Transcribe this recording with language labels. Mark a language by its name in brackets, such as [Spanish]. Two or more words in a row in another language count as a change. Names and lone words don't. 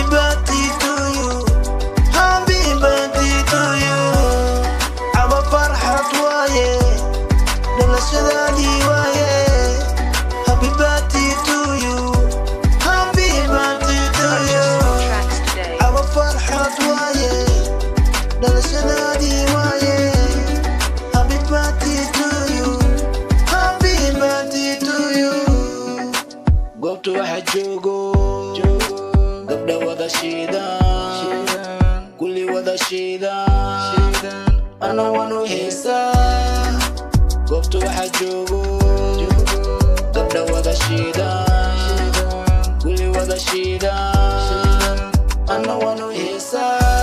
[English] birthday to you happy birthday to you [Somali] Our farxad waaye dhalashadaadii waaye [English] happy birthday to you happy birthday to you Tracks today. [Somali] Our farxad waaye dhalashadaadii waaye [English] happy birthday to you happy birthday to you [Somali] Goobta waxa joogo gabdha wada shiidaan, kulli wada shiidaan, ana waan u heesaa. Goobta waxa joogo gabdha wada shiidaan, kulli wada shiidaan, ana waan u heesaa.